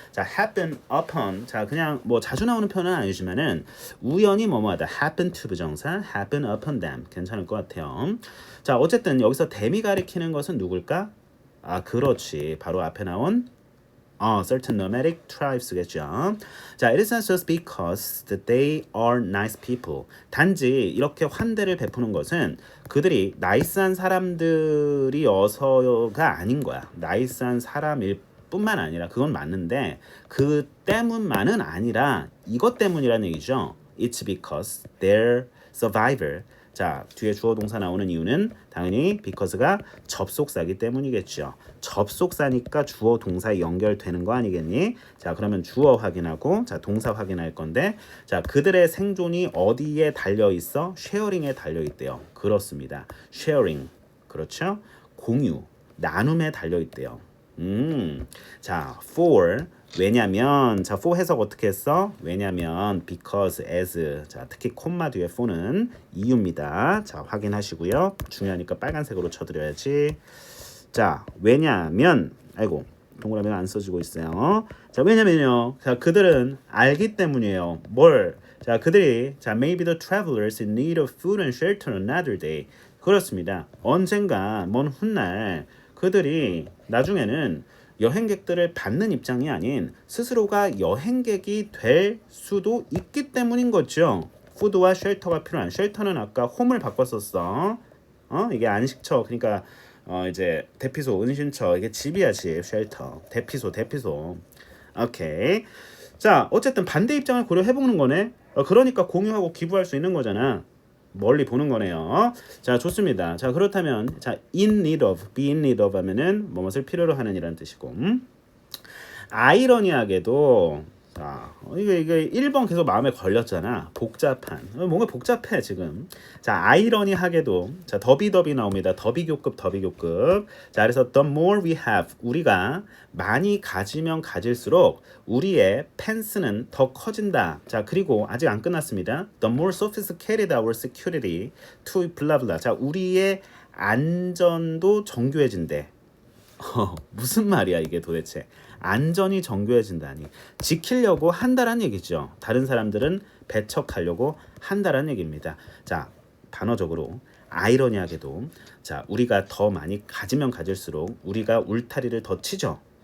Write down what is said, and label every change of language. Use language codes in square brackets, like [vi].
[ko] 자, happen upon 자 그냥 뭐 자주 나오는 표현은 아니지만은 우연히 뭐뭐하다 happen to 부정사 [en] happen upon them [ko] 괜찮을 것 같아요. 자 어쨌든 여기서 them이 가리키는 것은 누굴까? 아 그렇지 바로 앞에 나온 [en] certain nomadic tribes [ko] 겠죠. [en] 자, it is not just because that they are nice people. [ko] 단지 이렇게 환대를 베푸는 것은 그들이 나이스한 사람들이어서가 아닌 거야. 나이스한 사람일 뿐만 아니라 그건 맞는데 그 때문만은 아니라 이것 때문이라는 얘기죠. [en] It's because they're survivor. [ko] 자, 뒤에 주어 동사 나오는 이유는 당연히 because가 접속사기 때문이겠죠. 접속사니까 주어 동사에 연결되는 거 아니겠니? 자, 그러면 주어 확인하고 자, 동사 확인할 건데 자, 그들의 생존이 어디에 달려 있어? 쉐어링에 달려 있대요. 그렇습니다. 쉐어링. 그렇죠? 공유, 나눔에 달려 있대요. 자, for 왜냐면 자, for 해석 어떻게 했어? 왜냐면 because as 자, 특히 콤마 뒤에 for는 이유입니다. 자, 확인하시고요. 중요하니까 빨간색으로 쳐드려야지. 자, 왜냐면 아이고 동그라미가 안 써지고 있어요. 자, 왜냐면요. 자, 그들은 알기 때문이에요. 뭘? [en] 자, [ko] 그들이 [en] 자, maybe the travelers in need of food and shelter another day. [ko] 그렇습니다. 언젠가 먼 훗날 그들이 나중에는 여행객들을 받는 입장이 아닌 스스로가 여행객이 될 수도 있기 때문인 거죠. 푸드와 쉘터가 필요한 쉘터는 아까 홈을 바꿨었어. 이게 안식처 그러니까 이제 대피소 은신처 이게 집이야 집 쉘터 대피소 오케이. 자 어쨌든 반대 입장을 고려해보는 거네. 그러니까 공유하고 기부할 수 있는 거잖아. 멀리 보는 거네요. 자, 좋습니다. 자, 그렇다면 자, [en] in need of, be in need of [ko] 하면은 무엇을 필요로 하는 이라는 뜻이고. 아이러니하게도 자, 이게 1번 계속 마음에 걸렸잖아. 복잡한. 뭔가 복잡해 지금. 자, 아이러니하게도 자, 더비더비 나옵니다. 더비교급. 자, 그래서 [en] the more we have [ko] 우리가 많이 가지면 가질수록 우리의 펜스는 더 커진다. 자, 그리고 아직 안 끝났습니다. [en] The more sophisticated our security to blah blah. [ko] 자, 우리의 안전도 정교해진대. 무슨 말이야 이게 도대체. 안전이 정교해진다니 지키려고 한다란 얘기죠. 다른 사람들은 배척하려고 한다란 얘기입니다. 자, 단어적으로 아이러니하게도 자, 우리가 더 많이 가지면 가질수록 우리가 울타리를 더 치죠.